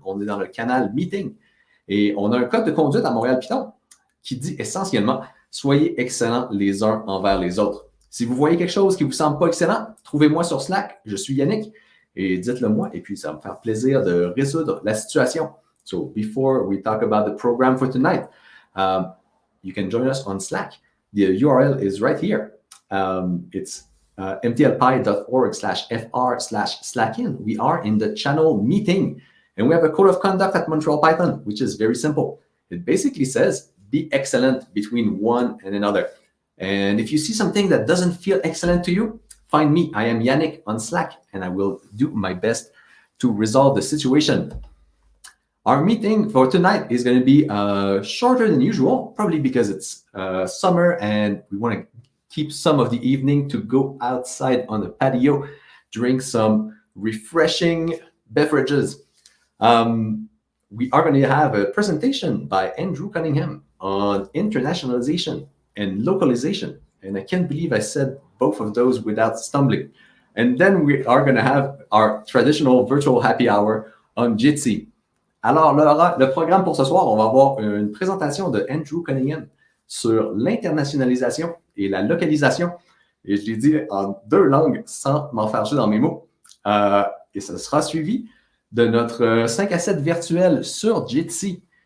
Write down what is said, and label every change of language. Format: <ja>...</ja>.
<fr>On est dans le canal Meeting. Et on a un code de conduite à Montréal-Python qui dit essentiellement « Soyez excellents les uns envers les autres ». Si vous voyez quelque chose qui ne vous semble pas excellent, trouvez-moi sur Slack. Je suis Yannick. Et dites-le moi, et puis ça va me faire plaisir de résoudre la situation.</fr> <en>So, before we talk about the program for tonight, you can join us on Slack. The URL is right here. It's mtlpy.org/fr/slackin. We are in the channel Meeting, and we have a code of conduct at Montreal-Python, which is very simple. It basically says, be excellent between one and another. And if you see something that doesn't feel excellent to you, find me. I am Yannick on Slack, and I will do my best to resolve the situation. Our meeting for tonight is going to be shorter than usual, probably because it's summer and we want to keep some of the evening to go outside on the patio, drink some refreshing beverages. We are going to have a presentation by Andrew Cunningham on internationalization and localization. And I can't believe I said both of those without stumbling. And then we are going to have our traditional virtual happy hour on Jitsi.</en> <fr>Alors, le programme pour ce soir, on va avoir une présentation de Andrew Cunningham sur l'internationalisation et la localisation. Et je l'ai dit en deux langues sans m'en faire jouer dans mes mots. Et ça sera suivi de notre 5 à 7 virtuel sur Jitsi.</fr>